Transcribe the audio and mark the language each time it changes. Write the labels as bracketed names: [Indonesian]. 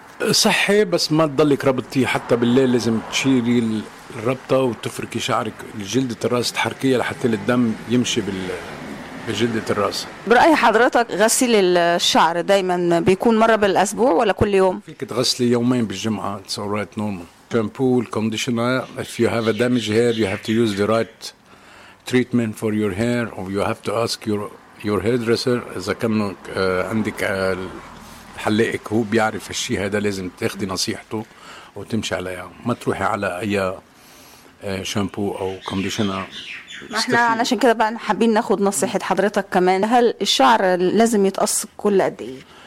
[Arabic] صحي، بس ما تضلك ربطتي حتى بالليل، لازم تشيلي الربطة وتفركي شعرك جلدة الرأس، تحركيها لحتى الدم يمشي بجلدة الرأس. برأي حضرتك غسل الشعر دايما بيكون مرة بالأسبوع ولا كل يوم؟ فيك تغسلي يومين بالجمعة، [English] it's alright normal. Shampoo, conditioner. If you have a damaged hair, you have to use the right treatment for your hair, or you have to ask your hairdresser. [Arabic] إذا كان عندك حلاقك هو بيعرف الشيء هذا، لازم تاخدي نصيحته وتمشي عليها، ما تروحي على أي شامبو أو conditioner. احنا علشان كده بقى حابين ناخد نصيحة حضرتك كمان. هل الشعر لازم يتقص كل قد إيه؟